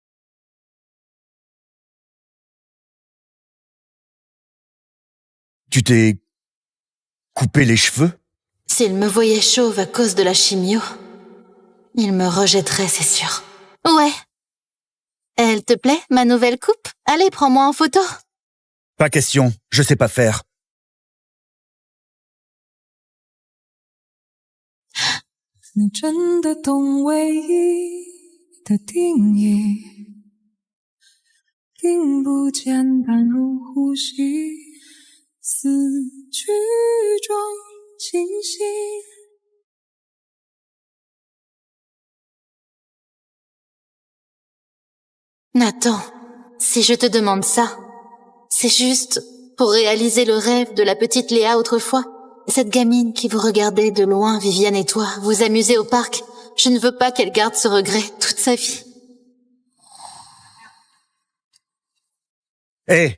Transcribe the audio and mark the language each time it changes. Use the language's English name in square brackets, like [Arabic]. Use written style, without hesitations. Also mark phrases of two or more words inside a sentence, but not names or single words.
[French] Tu t'es coupé les cheveux? S'il me voyait chauve à cause de la chimio, il me rejetterait, c'est sûr. Ouais. Elle te plaît, ma nouvelle coupe? Allez, prends-moi en photo. Pas question, je sais pas faire. [Chinese] 你真的懂唯一的定义，并不简单如呼吸，思绪中清晰。 [French] Nathan, si je te demande ça, c'est juste pour réaliser le rêve de la petite Léa autrefois. Cette gamine qui vous regardait de loin, Viviane et toi, vous amuser au parc. Je ne veux pas qu'elle garde ce regret toute sa vie. Hé!